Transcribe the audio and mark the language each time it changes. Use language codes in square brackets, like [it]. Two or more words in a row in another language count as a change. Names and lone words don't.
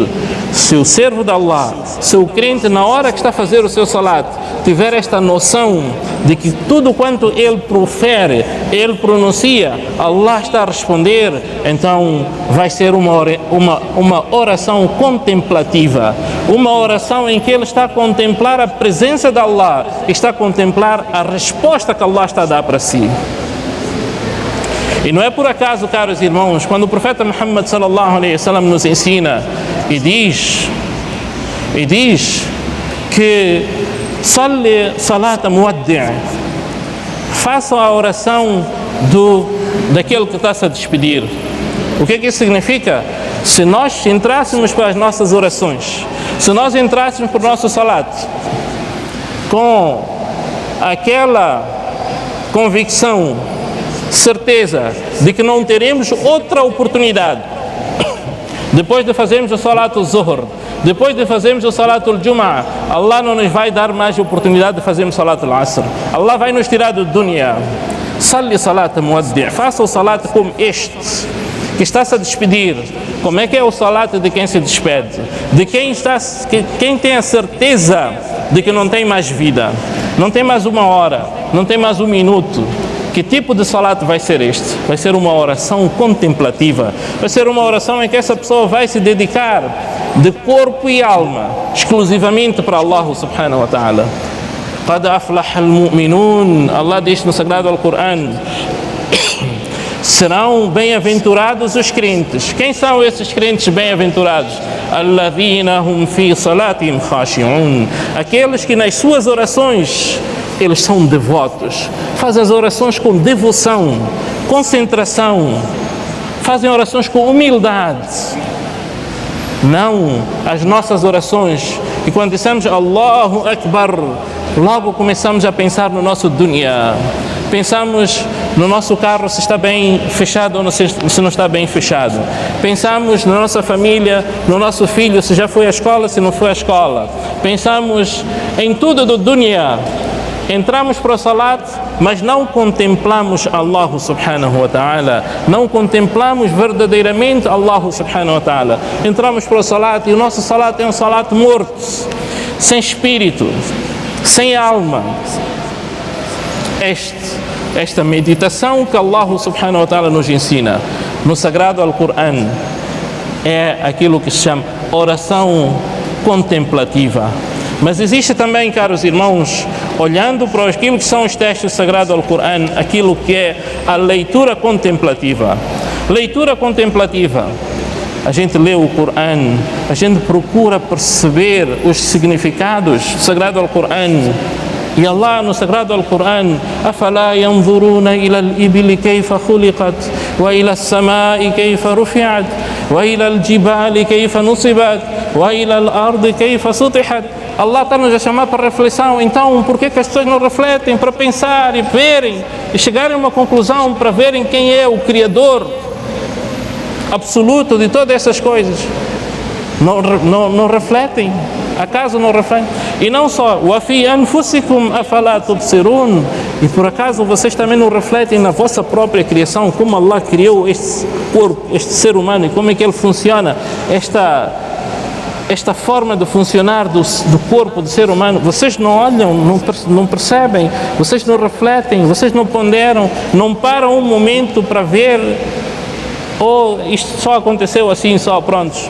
[pt] Se o servo de Allah, se o crente, na hora que está a fazer o seu salat, tiver esta noção de que tudo quanto ele profere, ele pronuncia, Allah está a responder, então vai ser uma oração contemplativa, uma oração em que ele está a contemplar a presença de Allah, está a contemplar a resposta que Allah está a dar para si. E não é por acaso, caros irmãos, quando o profeta Muhammad [ar] صلى الله عليه وسلم [pt] nos ensina e diz que [ar] صل صلاة مودع', [pt] façam a oração daquele que está-se a despedir. O que é que isso significa? Se nós entrássemos para as nossas orações, se nós entrássemos para o nosso salat com aquela convicção, certeza de que não teremos outra oportunidade depois de fazermos o [ar] صلاة الظهر, [pt] depois de fazermos o [ar] صلاة الجمعة, [pt] Allah não nos vai dar mais oportunidade de fazermos o [ar] صلاة العصر. [pt] Allah vai nos tirar do dunya. [ar] صل صلاة مودع', [pt] faça o salat como este que está-se a despedir. Como é que é o salat de quem se despede? De quem tem a certeza de que não tem mais vida, não tem mais uma hora, não tem mais um minuto. Que tipo de salat vai ser este? Vai ser uma oração contemplativa. Vai ser uma oração em que essa pessoa vai se dedicar de corpo e alma exclusivamente para Allah [ar] سبحانه وتعالى. قد أفلح المؤمنون. [pt] Allah diz no Sagrado Alcorão: serão bem-aventurados os crentes. Quem são esses crentes bem-aventurados? [ar] الذين هم في صلاتهم خاشعون. [pt] Aqueles que nas suas orações eles são devotos, fazem as orações com devoção, concentração, fazem orações com humildade. Não as nossas orações, e quando dissemos [ar] الله أكبر, [pt] logo começamos a pensar no nosso dunya, pensamos no nosso carro se está bem fechado ou se não está bem fechado, pensamos na nossa família, no nosso filho, se já foi à escola, se não foi à escola, pensamos em tudo do dunya. Entramos para o salat, mas não contemplamos Allah [ar] سبحانه وتعالى, [pt] não contemplamos verdadeiramente Allah [ar] سبحانه وتعالى. [pt] Entramos para o salat e o nosso salat é um salat morto, sem espírito, sem alma. Esta meditação que Allah [ar] سبحانه وتعالى [pt] nos ensina no Sagrado Alcorão é aquilo que se chama oração contemplativa. Mas existe também, caros irmãos, olhando para aquilo que são os textos sagrados do Alcorão, aquilo que é a leitura contemplativa. Leitura contemplativa a gente lê o Corão, a gente procura perceber os significados do Sagrado Al-Qur'an. E Allah no Sagrado Al-Qur'an: [ar] أَفَلَا يَنْظُرُونَ إِلَى الْإِبِلِ كَيْفَ خُلِقَتْ وَإِلَى السَّمَاءِ كَيْفَ رُفِعَتْ وَإِلَى الْجِبَالِ كَيْفَ نُصِبَتْ وَإِلَى الْأَرْضِ كَيْفَ سُطِحَتْ. [pt] Allah está-nos a chamar para reflexão. Então, por que as pessoas não refletem para pensar e verem e chegarem a uma conclusão para verem quem é o Criador absoluto de todas essas coisas? Não refletem. Acaso não refletem? E não só, [ar] وَفِي أَنفُسِكُمْ أَفَلَا تُبْصِرُونَ. [pt] E por acaso vocês também não refletem na vossa própria criação, como Allah criou este corpo, este ser humano, e como é que ele funciona, esta forma de funcionar do corpo do ser humano. Vocês não olham, não percebem, vocês não refletem, vocês não ponderam, não param um momento para ver, isto só aconteceu assim, só prontos.